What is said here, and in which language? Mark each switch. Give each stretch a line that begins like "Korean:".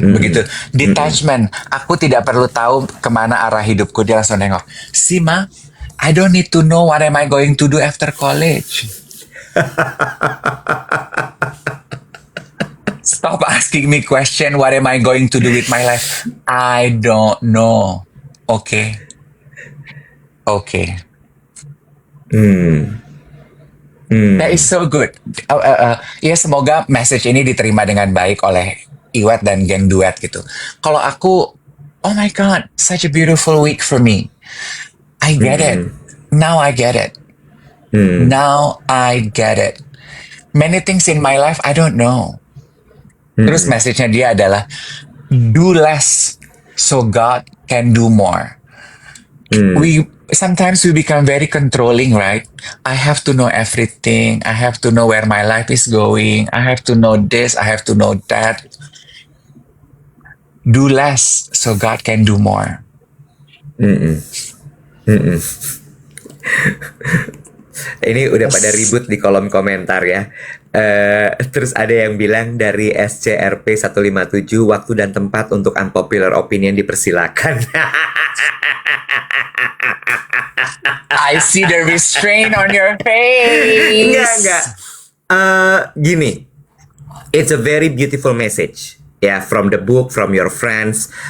Indonesian: Begitu detachment, aku tidak perlu tahu kemana arah hidupku. Dia langsung nengok,
English: Sima, I don't need to know what am I going to do after college. Stop asking me question, what am I going to do with my life? I don't know. Okay. That is so good.
Indonesian: Ya semoga message ini diterima dengan baik oleh Iwat dan geng duet gitu. Kalau aku,
English: oh my God, such a beautiful week for me. I get it. Now I get it. Now I get it. Many things in my life I don't know.
Indonesian: Terus message-nya dia adalah
English: do less so God can do more. sometimes we become very controlling, right? I have to know everything. I have to know where my life is going. I have to know this. I have to know that. Do less so God can do more. Mm-mm. Mm-mm.
Indonesian: Ini udah pada ribut di kolom komentar ya. Terus ada yang bilang dari SCRP 157, waktu dan tempat untuk unpopular opinion dipersilakan.
English: I see the restraint on your face.
Indonesian: Enggak. Gini,
English: it's a very beautiful message. Ya, from the book, from your friends.